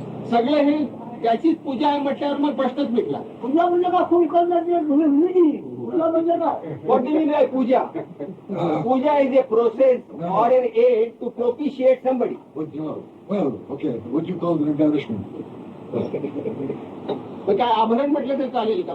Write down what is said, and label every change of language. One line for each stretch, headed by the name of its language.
Marathi: सगळे हे त्याचीच पूजा आहे म्हटल्यावर मग प्रश्नच मिटला. पूजा म्हणजे का फुल करण्याची पूजा म्हणजे काय?
English: What do you mean by puja? Puja is a process or an aid to propitiate somebody. Well, okay, what do you call the embellishment?
Marathi: मग काय आभरण म्हटलं तर चालेल का?